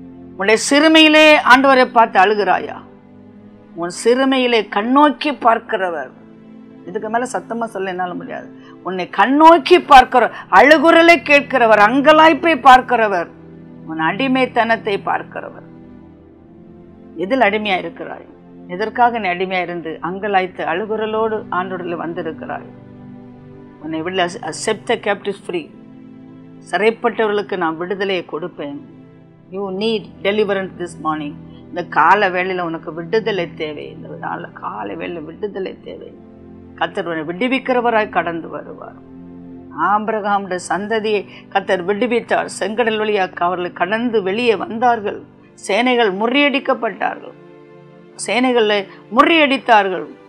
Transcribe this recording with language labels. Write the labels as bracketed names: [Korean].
[Tamil] உன்னுடைய சிறுமையிலே ஆண்டவரை பார்த்து அழுகிறாயா? உன் சிறுமையிலே கண்ணோக்கி பார்க்கிறவர், இதுக்கு மேல சத்தமா சொல்ல என்னால முடியாது, உன்னை கண்ணோக்கி பார்க்கிற, அழுகுரலை கேட்கிறவர், அங்கலாய்ப்பை பார்க்கிறவர், உன் அடிமைத்தனத்தை பார்க்கிறவர். எதில் அடிமையா இருக்கிறாய்? எதற்காக நீ அடிமையா இருந்து அங்கலாய்த்து அழுகுரலோடு ஆண்டோடு வந்திருக்கிறாய்? உன்னை விட [English] accept the captives free, [Tamil] சிறைப்பட்டவர்களுக்கு நான் விடுதலையை கொடுப்பேன். [English] You need deliverance this morning. [Tamil] இந்த கால வேளையில் உனக்கு விடுதலை தேவை. இந்த நாள் கால வேளையில் விடுதலை தேவை. கர்த்தர் உன்னை விடுவிக்கிறவராய் கடந்து வருவார். ஆபிரகாமுடைய சந்ததியை கர்த்தர் விடுவித்தார். செங்கடல் வழியாக அவர்கள் கடந்து வெளியே வந்தார்கள். சேனைகள் முறியடிக்கப்பட்டார்கள், சேனைகளை முறியடித்தார்கள்.